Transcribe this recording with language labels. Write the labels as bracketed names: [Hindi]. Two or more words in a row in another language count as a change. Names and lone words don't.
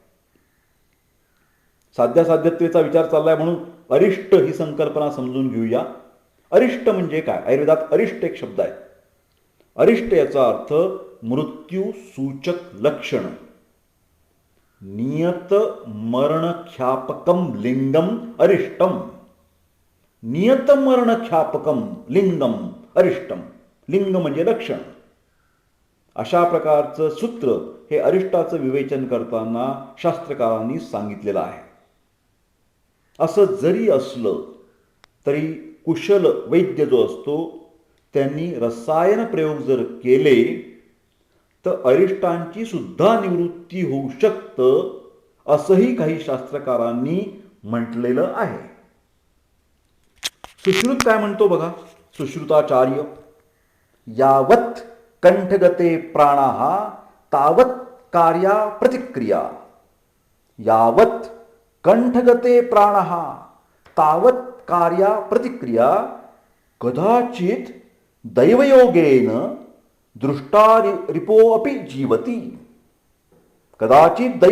[Marathi] साध्यासाध्यतेचा विचार चाललाय म्हणून अरिष्ट ही संकल्पना समजून घेऊया. अरिष्ट म्हणजे काय? आयुर्वेदात अरिष्ट एक शब्द आहे. अरिष्ट याचा अर्थ मृत्यू सूचक लक्षण. [Sanskrit] नियत मरण ख्यापकम लिंगम अरिष्टम. नियत मरण ख्यापकम लिंगम अरिष्टम. [Marathi] लिंग म्हणजे लक्षण. अशा प्रकारचं सूत्र हे अरिष्टाचं विवेचन करताना शास्त्रकारांनी सांगितलेलं आहे. असं जरी असलं तरी कुशल वैद्य जो असतो त्यांनी रसायन प्रयोग जर केले तर अरिष्टांची सुद्धा निवृत्ती होऊ शकतं असंही काही शास्त्रकारांनी म्हटलेलं आहे. सुश्रुत काय म्हणतो बघा. [Sanskrit] सुश्रुताचार्य, यावत कंठगते प्राणाः तावत कार्या प्रतिक्रिया. यावत कंठगते प्राणाः तावत कार्या प्रतिक्रिया कदाचित दैवयोगेन दृष्टारिपोऽपि जीवति. कदाचित